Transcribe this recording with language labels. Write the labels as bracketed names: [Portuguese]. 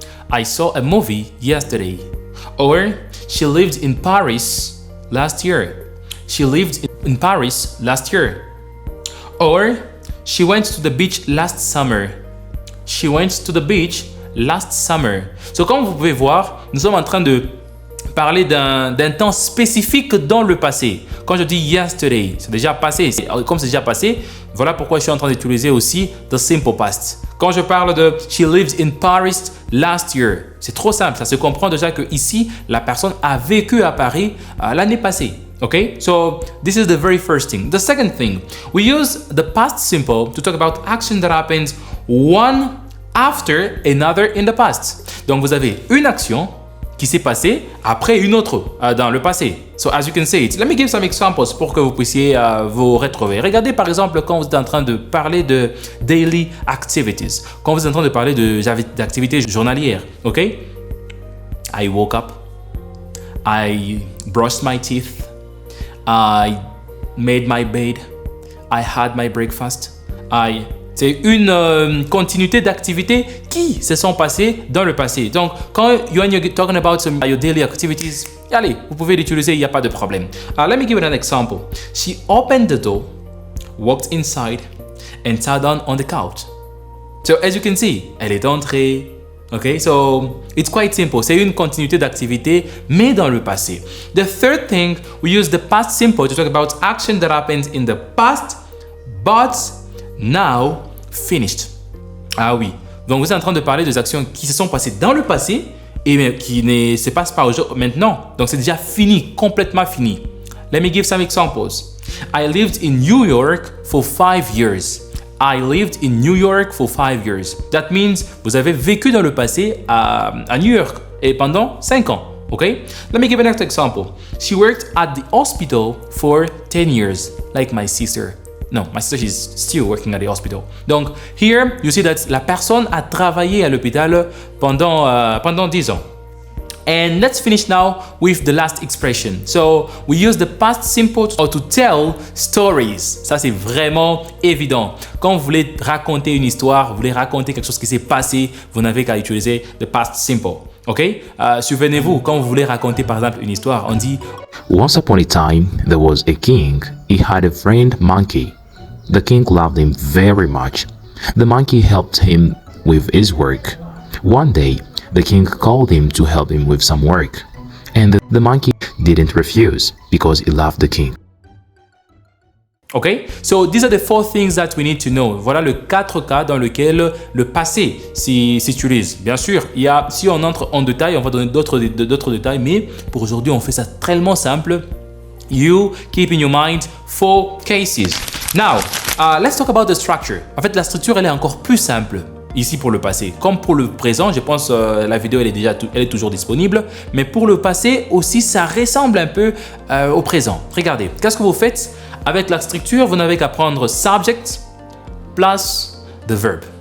[English] I saw a movie yesterday. Or she lived in Paris last year. She lived in Paris last year. Or she went to the beach last summer. She went to the beach last summer. [French] So comme vous pouvez voir, nous sommes en train de parler d'un temps spécifique dans le passé. Quand je dis yesterday, c'est déjà passé. Comme c'est déjà passé, voilà pourquoi je suis en train d'utiliser aussi the simple past. Quand je parle de [English] she lived in Paris last year, [French] c'est trop simple. Ça se comprend déjà que ici, la personne a vécu à Paris l'année passée. [English] Okay, so this is the very first thing. The second thing, we use the past simple to talk about action that happens one after another in the past. [French] Donc vous avez une action qui s'est passée après une autre dans le passé. [English] So as you can see it, let me give some examples [French] pour que vous puissiez vous retrouver. Regardez par exemple quand vous êtes en train de parler de [English] daily activities, [French] quand vous êtes en train de parler d'activités journalières. [English] Ok, I woke up, I brushed my teeth, I made my bed, I had my breakfast, [French] c'est une continuité d'activités qui se sont passées dans le passé. Donc, quand [English] you're talking about your daily activities, [French] allez, vous pouvez l'utiliser, il n'y a pas de problème. [English] Let me give you an example. She opened the door, walked inside, and sat down on the couch. So, as you can see, [French] elle est entrée. [English] Okay, so it's quite simple. [French] C'est une continuité d'activité, mais dans le passé. [English] The third thing, we use the past simple to talk about action that happened in the past, but now finished. [French] Ah oui. Donc vous êtes en train de parler des actions qui se sont passées dans le passé et qui ne se passent pas maintenant. Donc c'est déjà fini, complètement fini. [English] Let me give some examples. I lived in New York for 5 years. I lived in New York for 5 years. That means [French] vous avez vécu dans le passé à New York et pendant 5 ans. [English] Okay? Let me give an example. She worked at the hospital for 10 years, like my sister. No, my sister is still working at the hospital. [French] Donc, [English] here, you see that [French] la personne a travaillé à l'hôpital pendant 10 ans. [English] And let's finish now with the last expression. So, we use the past simple to tell stories. [French] Ça, c'est vraiment évident. Quand vous voulez raconter une histoire, vous voulez raconter quelque chose qui s'est passé, vous n'avez qu'à utiliser the past simple. Ok? Souvenez-vous, quand vous voulez raconter par exemple une histoire, on dit [English] Once upon a time, there was a king. He had a friend monkey. The king loved him very much. The monkey helped him with his work. One day, the king called him to help him with some work. And the monkey didn't refuse because he loved the king. Okay, so these are the 4 things that we need to know. [French] Voilà les 4 cas dans lesquels le passé s'utilise. Bien sûr, si on entre en détail, on va donner d'autres détails, mais pour aujourd'hui, on fait ça tellement simple. [English] you keep in your mind 4 cases. Now, let's talk about the structure. [French] En fait, la structure, elle est encore plus simple ici pour le passé. Comme pour le présent, je pense la vidéo, elle est toujours disponible. Mais pour le passé aussi, ça ressemble un peu au présent. Regardez, qu'est-ce que vous faites avec la structure? Vous n'avez qu'à prendre [English] subject plus the verb.